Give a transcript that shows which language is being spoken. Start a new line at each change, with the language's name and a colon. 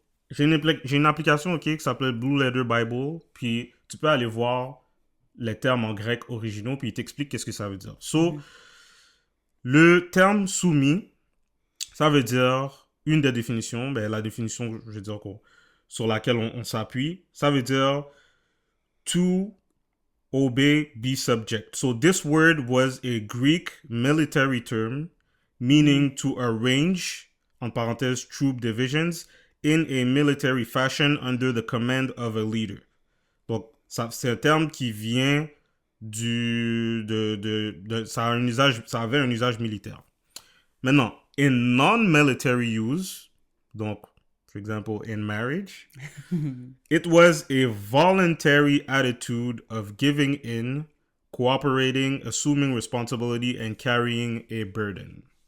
French: J'ai une application, ok, qui s'appelle Blue Letter Bible, puis tu peux aller voir les termes en grec originaux, puis il t'explique qu'est-ce que ça veut dire. Le terme soumis, ça veut dire une des définitions, la définition, je veux dire, sur laquelle on s'appuie, ça veut dire
English: to obey, be subject. So this word was a Greek military term meaning to arrange,
French: en parenthèse,
English: troop divisions, in a military fashion under the command of a leader.
French: Donc, c'est un terme qui vient ça avait un usage militaire.
English: Maintenant, in non-military use, donc, for example, in marriage, it was a voluntary attitude of giving in, cooperating, assuming responsibility, and carrying a burden.